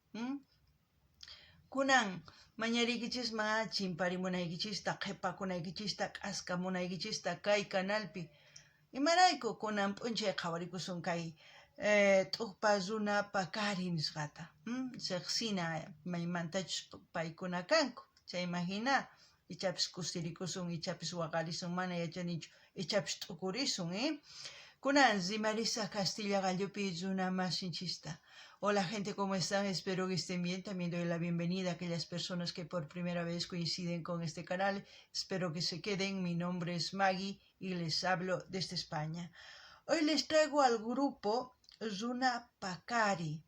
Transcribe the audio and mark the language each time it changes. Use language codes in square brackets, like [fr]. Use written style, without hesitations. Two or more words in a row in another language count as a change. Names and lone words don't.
[qu] Kunan mañarikichisman chimparimunaykichista qhipakunaykichista k'askamunaykichista kay kanalpi imarayku kunan p'unchay qhawarikusun kay t'uqpa runa paqari nisqata. Riqsina maymantachus paykuna kanku chayman hina ichapis kustirikusun ichapis waqarisun mana yachanichu ichapis t'ukurisun. Kunan rimarisa Castilla Gallupi runa masinchista. [es] Hola gente, ¿cómo están? Espero que estén bien. También doy la bienvenida a aquellas personas que por primera vez coinciden con este canal. Espero que se queden. Mi nombre es Maggie y les hablo desde España. Hoy les traigo al grupo Runa Paqari.